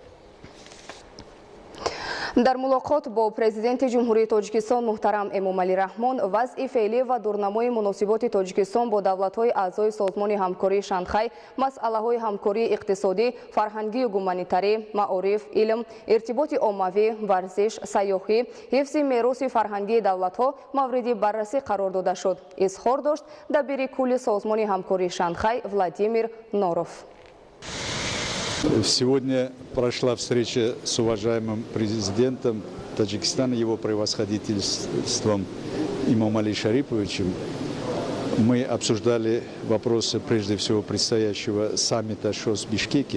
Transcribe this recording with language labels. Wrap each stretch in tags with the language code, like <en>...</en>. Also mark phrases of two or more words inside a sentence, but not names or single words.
<tg>дар мулоқот бо президенти ҷумҳурии Тоҷикистон муҳтарам Эмомалӣ Раҳмон, вазъи феълӣ ва дурнамои муносиботи Тоҷикистон бо давлатҳои аъзои созмони ҳамкории Шанхай, масъалаҳои ҳамкории иқтисодӣ, фарҳангию гуманитарӣ, маориф, илм, иртиботи оммавӣ, варзиш, сайёҳӣ, ҳифзи мероси фарҳангии давлатҳо мавриди баррасӣ қарор дода шуд, изҳор дошт дабири кулли созмони ҳамкории Шанхай Владимир Норов.</tg> <ru>Сегодня прошла встреча с уважаемым президентом Таджикистана, его превосходительством Эмомали Шариповичем. Мы обсуждали вопросы, прежде всего, предстоящего саммита ШОС в Бишкеке.</ru>